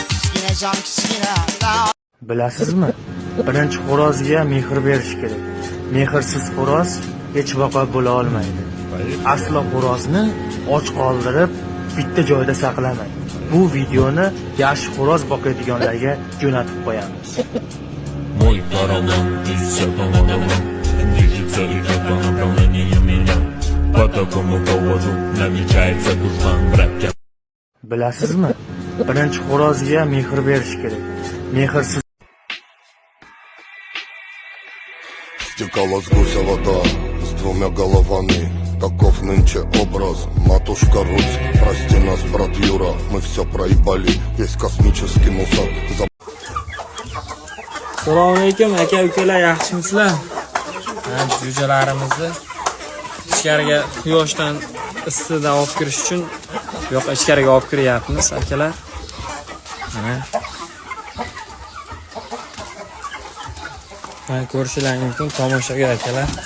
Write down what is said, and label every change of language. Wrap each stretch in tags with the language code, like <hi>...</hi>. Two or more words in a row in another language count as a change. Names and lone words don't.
<uz>Bilasizmi? Birinchi xo'rozga mehr berish kerak. Mehrsiz xo'roz hech vaqo bo'la olmaydi. Aslo xo'rozni och qoldirib, bitta joyda saqlamang. Bu videoni yaxshi xo'roz boqadiganlarga jo'natib qo'yamiz.</uz> <ru>Мой паровоз несет водоворот, движется идет по направлению меня. По такому поводу намечается душман братья.</ru> <uz>Bilasizmi? Birinchi xo'rozga mehr berish kerak. Mehrsiz</uz> <ru>Стекала с гуся вода с двумя головами. Таков нынче образ, матушка Русь. Прости нас, брат Юра, мы все проебали. Весь космический мусор.</ru> <uz>Assalomu alaykum aka ukalar, yaxshimisizlar? Jo'jalarimizni ichkariga quyoshdan issiqdan olib kirish uchun yo'q ichkariga olib kiryapmiz akalar. Mana ko'rishingiz mumkin tomoshaga akalar.</uz>